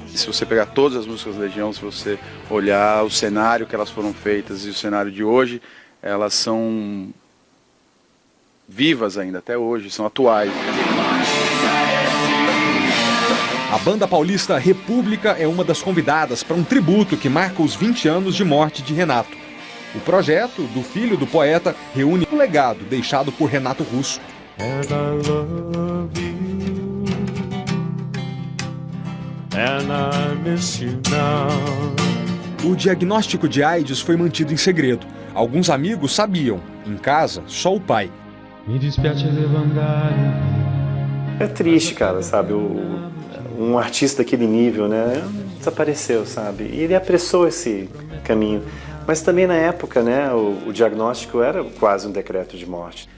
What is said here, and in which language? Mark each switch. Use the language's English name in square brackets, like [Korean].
[Portuguese] Se você pegar todas as músicas da Legião, se você olhar o cenário que elas foram feitas e o cenário de hoje, elas são vivas ainda, até hoje, são atuais. A banda paulista República é uma das convidadas para um tributo que marca os 20 anos de morte de Renato. O projeto do filho do poeta reúne um legado deixado por Renato Russo. [English] And I love you, and I miss you now. [Portuguese] O diagnóstico de AIDS foi mantido em segredo. Alguns amigos sabiam, em casa, só o pai. Me desperte levantar. É triste, cara, sabe? Um artista daquele nível, né? Desapareceu, sabe? E ele apressou esse caminho. Mas também na época, né, o diagnóstico era quase um decreto de morte.